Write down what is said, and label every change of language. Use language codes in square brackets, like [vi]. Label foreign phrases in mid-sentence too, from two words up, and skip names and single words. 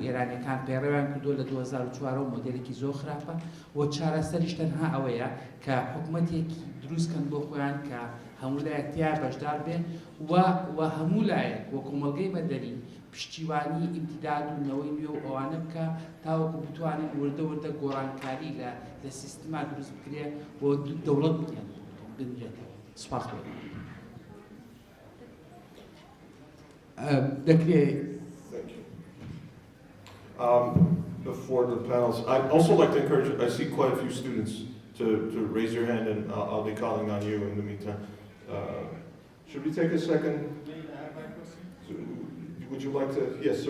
[ckb] ئێرانیەکان پێڕێوان کردو لە 2004 مۆدێلێکی زۆر خراپە و چارەسەریش تەنها ئەوەیە کە حکوومەتێکی دروستکەن بۆ خۆیان کە هەموو لایەکتیا بەشدار بێن و هەموو لایەک وە کۆمەڵگەی مەدەنی پشتیوانی ئیمتیداد و نەوەی نوێ و ئەوانە بکە تاوەکو بتوانێت وردە گۆڕانکاری لە سیستما دروست بکرێ بۆ دەوڵەت بنرێتەوە سوپاس [en] Before the panels, I'd also like to encourage, I see quite a few students to raise your hand, and I'll be calling on you in the meantime. Should we take a second? Would you like to? Yes, sir.